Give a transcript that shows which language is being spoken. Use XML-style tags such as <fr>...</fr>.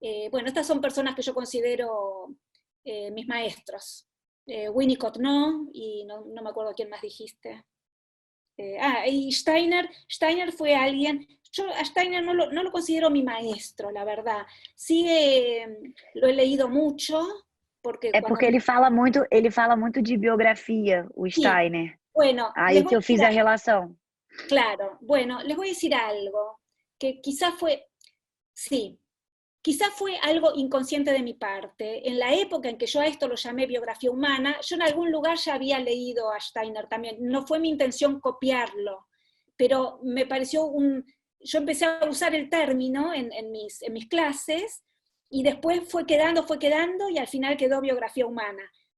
<es>Bueno, estas son personas que yo considero mis maestros. Winnicott no, y no me acuerdo quién más dijiste. Y Steiner fue alguien, yo a Steiner no lo considero mi maestro, la verdad. Sí, lo he leído mucho, porque</es> <pt>porque ele fala muito de biografia, o Steiner.</pt> <es>Bueno, ahí</es> <pt>que eu fiz a relação.</pt> <es>Claro, bueno, les voy a decir algo, que quizás fue algo inconsciente de mi parte. En la época en que yo a esto lo llamé biografía humana, yo en algún lugar ya había leído a Steiner también, no fue mi intención copiarlo, pero me pareció yo empecé a usar el término en mis clases, y después fue quedando, y al final quedó biografía humana.</es>